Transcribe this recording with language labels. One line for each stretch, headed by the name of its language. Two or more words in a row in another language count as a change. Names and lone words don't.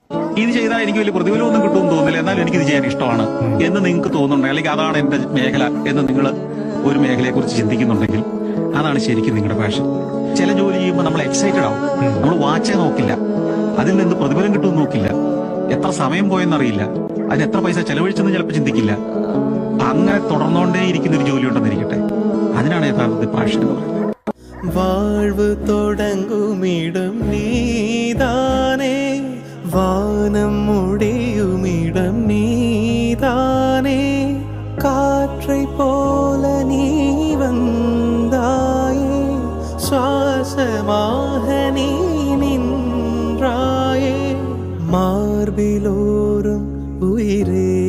Malayalam: ഇത് ചെയ്താൽ എനിക്ക് വലിയ പ്രതിഫലമൊന്നും കിട്ടുമെന്ന് തോന്നുന്നില്ല, എന്നാലും എനിക്കിത് ചെയ്യാൻ ഇഷ്ടമാണ് എന്ന് നിങ്ങൾക്ക് തോന്നുന്നുണ്ടെങ്കിൽ, അല്ലെങ്കിൽ അതാണ് എന്റെ മേഖല എന്ന് നിങ്ങൾ ഒരു മേഖലയെ കുറിച്ച് ചിന്തിക്കുന്നുണ്ടെങ്കിൽ അതാണ് ശരിക്കും നിങ്ങളുടെ പാഷൻ. ചില ജോലി ചെയ്യുമ്പോൾ നമ്മൾ എക്സൈറ്റഡ് ആവും, നമ്മൾ വാച്ചേ നോക്കില്ല, അതിൽ നിന്ന് പ്രതിഫലം കിട്ടുമെന്ന് നോക്കില്ല, എത്ര സമയം പോയെന്നറിയില്ല, അതിന് എത്ര പൈസ ചെലവഴിച്ചെന്ന് ചിലപ്പോൾ ചിന്തിക്കില്ല. അങ്ങനെ തുടർന്നുകൊണ്ടേ ഇരിക്കുന്ന ഒരു ജോലി ഉണ്ടെന്നിരിക്കട്ടെ, അതിനാണ് യഥാർത്ഥത്തിൽ പാഷൻ എന്ന് പറയുന്നത്.
Tamil: வாழ்வு தொடங்குமிடம் நீதானே, வானம் முடியுமிடம் நீதானே, காற்றை போல நீ வந்தாயே, சுவாசமாக நீ நின்றாயே, மார்பிலோரும் உயிரே